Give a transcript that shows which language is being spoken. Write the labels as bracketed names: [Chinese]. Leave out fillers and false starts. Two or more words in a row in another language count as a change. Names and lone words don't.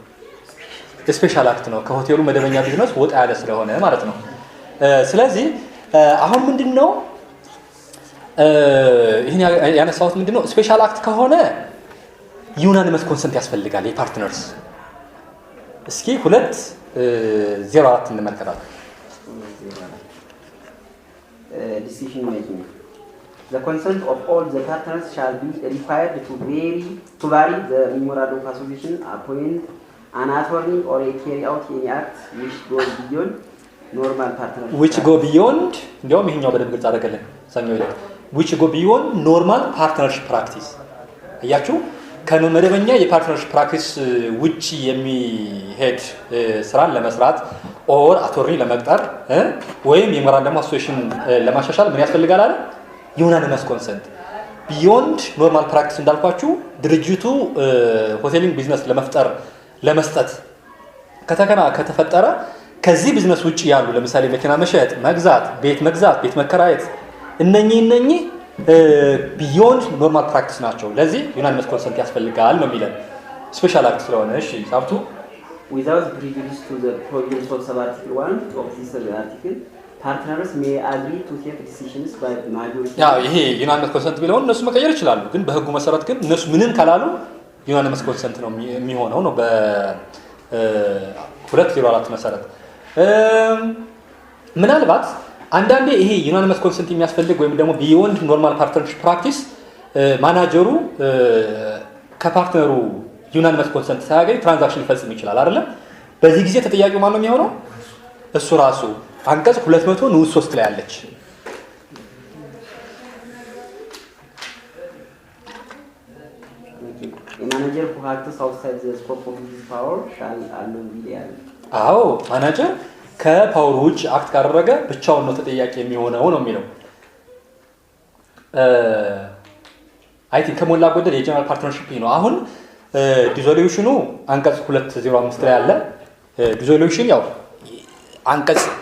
[English] special act [Amharic] ነው። ከሆቴሉ መደበኛ ቢዝነስ ወጣ ያለ ስለሆነ ማለት ነው። ስለዚህ አሁን ምንድነው ይሄን ያነሳሁት ምንድነው ስፔሻል አክት ከሆነ [English] unanimous consent [Amharic] ያስፈልጋል የፓርትነርስ። እስኪ 204 እንመልከታለን። [English] Decision making. The consent of all the partners shall be required to vary the memorandum of association, appoint an attorney or carry out any act which goes beyond normal partnership. Which go beyond [Amharic] እንዲያውም ይሄኛው በደንብ ግልጽ አደረገልን ሰኞ ይላል [English] which go beyond normal partnership practice አያችሁ [Amharic] ከመደበኛ የፓርትነርሺፕ ፕራክቲስ ውጪ የሚሄድ ስራን ለመስራት [English] or attorney [Amharic] ለመቅጠር ወይም የሜሞራንደም አሶሲዬሽን ለማሻሻል ምን ያስፈልጋል አለ [English] unanimous consent beyond normal practice [Amharic] እንዳልኳችሁ ድርጅቱ [English] hoteling business [Amharic] ለመስጠት ከተፈጠረ ከዚህ ቢዝነስ ውጪ ያሉ ለምሳሌ መኪና መሸጥ፣ መግዛት፣ ቤት መከራየት እነኚህ [English] beyond normal practice [Amharic] ናቸው። ለዚህ [English] unanimous consent [Amharic] ያስፈልጋል ነው የሚለን [English] special act [Amharic] ስለሆነ። እሺ ሳብቱ [English] without prejudice to the provisions of sub-article 1 of this article, partners may agree to take decisions by majority. [Amharic] ያው ይሄ [English] unanimous consent [Amharic] ቢለውን እነሱ መቀየር ይችላሉ፣ ግን በህጉ መሰረት ግን እነሱ ምንም ካላሉ [English] unanimous consent [Amharic] ነው የሚሆነው ነው በ204 መሰረት። ምናልባት አንዳንዴ ይሄ [English] unanimous consent [Amharic] የሚያስፈልግ ወይም ደግሞ [English] beyond normal partnership practice [Amharic] ማናጀሩ ከፓርትነሩ [English] unanimous consent [Amharic] ሳያገኝ ትራንዛክሽን ሊፈጽም ይችላል አይደለም? በዚህ ጊዜ ተጠያቂው ማን ነው የሚሆነው? እሱ ራሱ አንቀጽ 200 ንዑስ 3 ላይ አለች። [English] ማናጀር who acts outside the scope of his power shall alone be liable. [Amharic] አዎ ማናጀር ከፓወር ውጭ አክት ካደረገ ብቻውን ነው ተጠያቂ የሚሆነው ነው የሚለው። [English] I think [Amharic] ከሞላ ጎደል የጀነራል ፓርትነርሺፕ ነው። አሁን ዲዞሉሽኑ አንቀጽ 205 ላይ አለ። ዲዞሉሽን ያው አንቀጽ